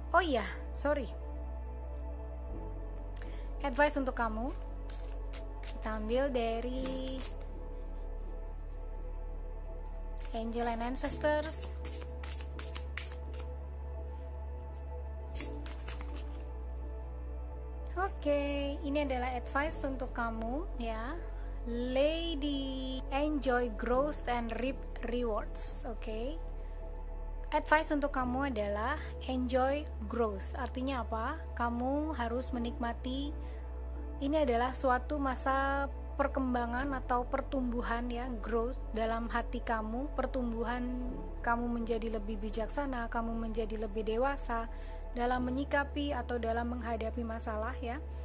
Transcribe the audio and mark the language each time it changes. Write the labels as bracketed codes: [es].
[id] Oh iya, sorry, advice untuk kamu kita ambil dari Angel and Ancestors. Oke, ini adalah advice untuk kamu ya, Lady. [en] Enjoy growth and reap rewards. [id] Oke, advice untuk kamu adalah [en] enjoy growth. [id] Artinya apa? Kamu harus menikmati, ini adalah suatu masa perkembangan atau pertumbuhan ya, growth dalam hati kamu, pertumbuhan kamu menjadi lebih bijaksana, kamu menjadi lebih dewasa dalam menyikapi atau dalam menghadapi masalah ya.